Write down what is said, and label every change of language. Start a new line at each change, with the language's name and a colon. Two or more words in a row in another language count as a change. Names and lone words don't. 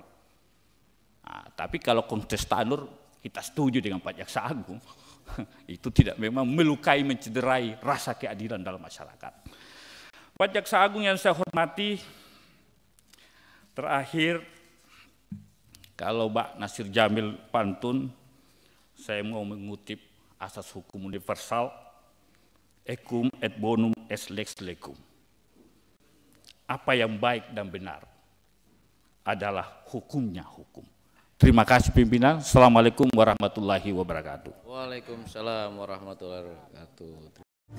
Indonesian: Nah, tapi kalau konteks Tanur, kita setuju dengan Pak Jaksa Agung, itu tidak memang melukai, mencederai rasa keadilan dalam masyarakat. Pak Jaksa Agung yang saya hormati, terakhir, kalau Pak Nasir Jamil pantun, saya mau mengutip asas hukum universal,
Latin: equum et bonum est lex legum.
Indonesian: apa yang baik dan benar adalah hukumnya hukum. Terima kasih pimpinan.
Arabic: السلام عليكم ورحمة الله وبركاته. وعليكم السلام ورحمة الله وبركاته.